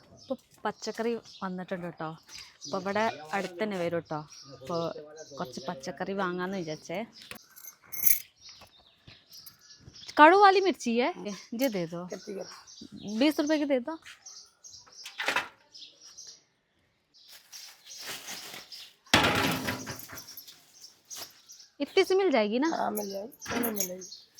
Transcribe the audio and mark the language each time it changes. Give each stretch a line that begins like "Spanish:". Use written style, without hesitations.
Malayalam: ഇപ്പോൾ പച്ചക്കറി വന്നിട്ടുണ്ട് കേട്ടോ. അപ്പോൾ ഇവിടെ അടുത്ത് തന്നെ വരും കേട്ടോ. അപ്പോൾ കുറച്ച് പച്ചക്കറി വാങ്ങാമെന്ന് വിചാരിച്ചേ.
Hindi: कड़ू वाली मिर्ची है ये दे दो, 20 रुपए की दे दो। इतनी सी मिल जाएगी ना? हाँ मिल जाएगी, मिलेगी।